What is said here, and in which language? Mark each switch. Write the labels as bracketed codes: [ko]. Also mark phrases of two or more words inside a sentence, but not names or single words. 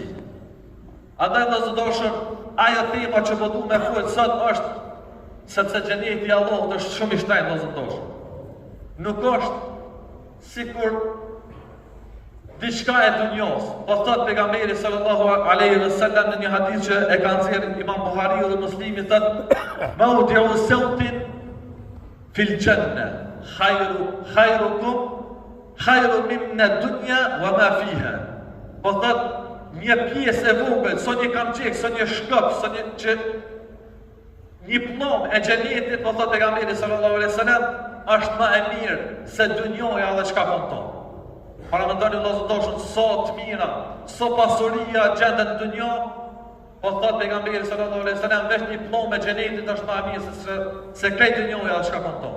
[sq] Andaj vëllezër dashur, ajo tema që po duam me fol sot është sepse xheneti i Allahut është shumë i shtrenjtë vëllezër dashur. Nuk është sikur diçka e dunjos. Po thot pejgamberi [ar] صلى الله عليه وسلم [sq] në një hadith që e ka nxjerrë Imam Buhariu dhe Muslimi, thot [ar] موضع سوط في الجنة خيركم خير من الدنيا وما فيها. [sq] Po thot një pjesë e vogël, son një kamçik, son një shkop, son një plom e xhenetit, po thot pejgamberi [ar] صلى الله عليه وسلم, [sq] është më e mirë se dunjoja dhe çka konton. Para mendoni vëllezër dashur, sa të mira, sa pasuria gjendet në dunjë, po thot pejgamberi [ar] صلى الله عليه وسلم, [sq] veç një plom e xhenetit është më e mirë se këtë dunjoja dhe çka konton.